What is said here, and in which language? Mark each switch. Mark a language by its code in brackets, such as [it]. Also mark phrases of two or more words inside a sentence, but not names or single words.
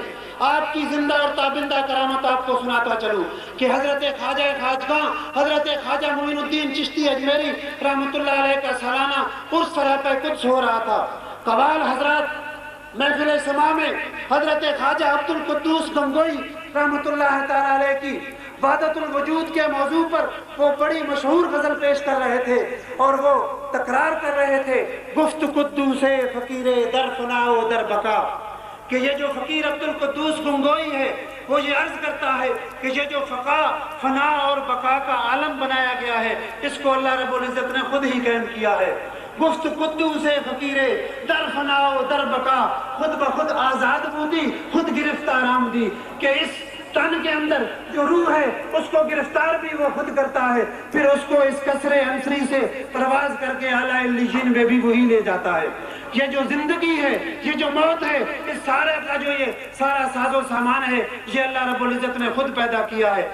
[ur] آپ کی زندہ اور تابندہ کرامت آپ کو سناتا چلوں کہ حضرت خواجہ خواجگاں حضرت خواجہ معین الدین چشتی اجمیری رحمۃ اللہ علیہ کا سالانہ عرس سراپا قدس ہو رہا تھا. قوال حضرات محفل سما میں حضرت خواجہ عبد القدوس گنگوئی رحمۃ اللہ تعالی علیہ کی وحدت الوجود کے موضوع پر وہ بڑی مشہور غزل پیش کر رہے تھے اور وہ تکرار کر رہے تھے [fa] گفت قدوس فقیر در فنا و در بقا، [ur] کہ یہ جو فقیر عبد القدوس گنگوئی ہے وہ یہ عرض کرتا ہے کہ یہ جو فنا اور بقا کا عالم بنایا گیا ہے اس کو اللہ رب العزت نے خود ہی قائم کیا ہے. [fa] گفت قدوس فقیر در فنا و در بقا، خود بخود آزاد بودی خود گرفتار آمدی، [ur] کہ اس تن کے اندر جو روح ہے اس کو گرفتار بھی وہ خود کرتا ہے، پھر اس کو اس کسر عنصری سے پرواز کر کے اعلیٰ علیین میں بھی وہی لے جاتا ہے. یہ جو زندگی ہے یہ جو موت ہے اس سارے کا جو یہ سارا ساز و سامان ہے یہ اللہ رب العزت نے خود پیدا کیا ہے.